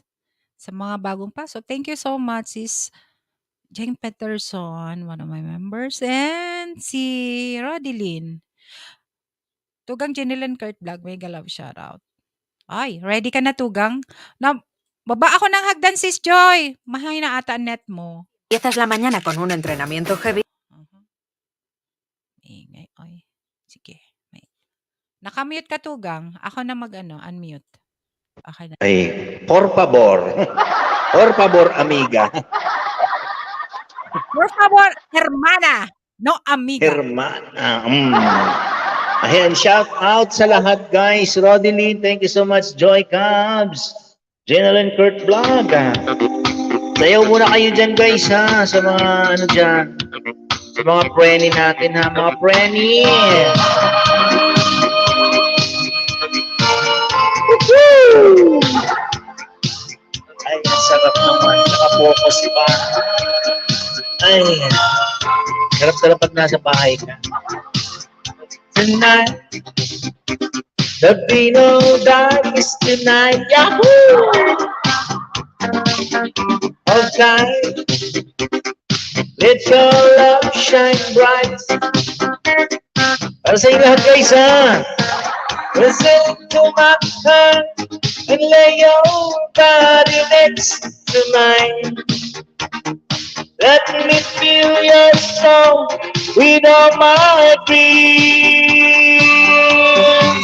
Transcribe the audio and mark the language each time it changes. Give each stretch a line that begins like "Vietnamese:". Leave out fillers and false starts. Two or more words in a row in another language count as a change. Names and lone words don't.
Filipino: Sa mga bagong pasok,
English: thank you so much, sis Jane Peterson, one of my members, and si Rodilyn.
Filipino: Tugang Jenilan Kurt Vlog, may galaw shoutout. Ay, ready ka na, Tugang? Baba ako ng hagdan, sis Joy. Mahina ata ang net mo.
Spanish: Empiezas la mañana con un entrenamiento heavy.
Filipino: Ingay, ay. Sige. Nakamute ka, Tugang. Ako na unmute. Okay na. Ay,
Spanish: por favor. Por favor, amiga. Por favor, hermana. No, amiga. Hermana.
Filipino: Ayan, shout out sa lahat, guys. Rodilyn,
English: thank you so much. Joy Cubs. General Kurt Vlog.
Filipino: Sayaw muna kayo dyan, guys, ha? Sa mga, dyan. Sa mga preni natin, ha? Mga preni. Woo! Ay, ang sarap naman. Nakapokus, diba? Ay, sarap-sarap pag nasa bahay ka.
English: Tonight, the Vino dies tonight. Yahoo! Okay. Let your love shine bright.
Filipino: Para sa inyo lahat guys ha.
English: Listen to my heart and lay your body next to mine. Let me feel your soul with all my dreams.